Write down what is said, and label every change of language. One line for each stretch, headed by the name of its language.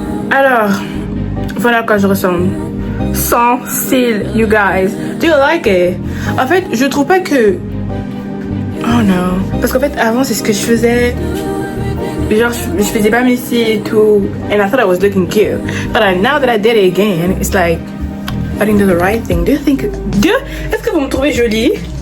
French: Alors, voilà à quoi je ressemble. Sans cils,
English: you guys. Do you like it?
French: En fait, je trouve pas que... Oh non. Parce qu'en fait, avant, c'est ce que je faisais. Genre, je faisais pas mes cils et tout.
English: And I thought I was looking cute. But now that I did it again, it's like... I didn't do the right thing. Do you think...
French: Est-ce que vous me trouvez jolie?